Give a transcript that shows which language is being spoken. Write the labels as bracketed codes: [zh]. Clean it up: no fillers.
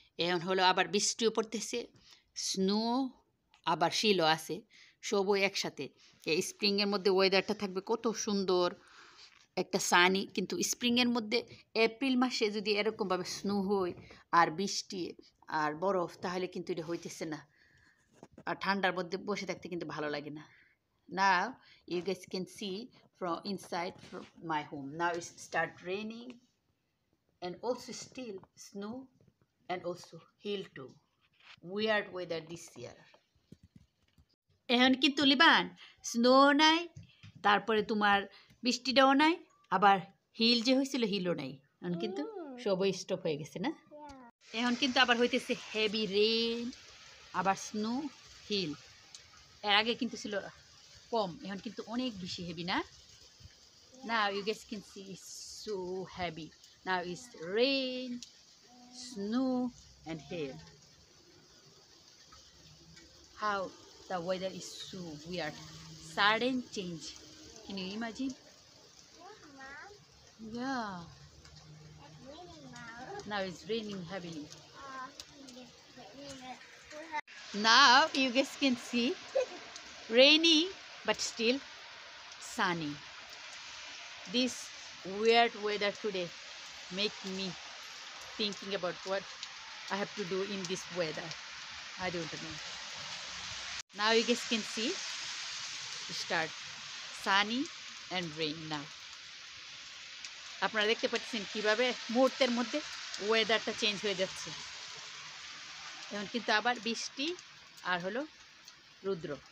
[bn] এখন হলো আবার বৃষ্টিও পড়তেছে, স্নো আবার শিলও আছে, সবই একসাথে। এই স্প্রিংয়ের মধ্যে ওয়েদারটা থাকবে কত সুন্দর, একটা সানি। কিন্তু স্প্রিংয়ের মধ্যে এপ্রিল মাসে যদি এরকমভাবে স্নো হয় আর বৃষ্টি আর বরফ, তাহলে কিন্তু এটা হইতেছে না। আর ঠান্ডার মধ্যে বসে থাকতে কিন্তু ভালো লাগে না। [en] Now you guys can see from inside from my home. Now it start raining and also still snow and also hail too. Weird weather this year. [bn] এখন কিন্তু লিবান স্নো নাই, তারপরে তোমার বৃষ্টিটাও নাই, আবার হিল যে হয়েছিল হিলও নাই। এখন কিন্তু সবই স্টপ হয়ে গেছে না। এখন কিন্তু আবার হইতেছে হেভি রেন, আবার স্নো, হিল। এর আগে কিন্তু ছিল কম, এখন কিন্তু অনেক বেশি হেভি না। [en] Now you guys can see it's so heavy. Now it's rain, snow and hail. How the weather is so weird. Sudden change. Can you imagine? Yeah. Now it's raining heavily. Now you guys can see rainy but still sunny. This weird weather today make me thinking about what I have to do in this weather. I don't know. Now you guys can see start sunny and rain now. [bn] আপনারা দেখতে পাচ্ছেন কিভাবে মুহূর্তের মধ্যে ওয়েদারটা change হয়ে যাচ্ছে। এখন কিন্তু আবার বৃষ্টি আর হলো রৌদ্র।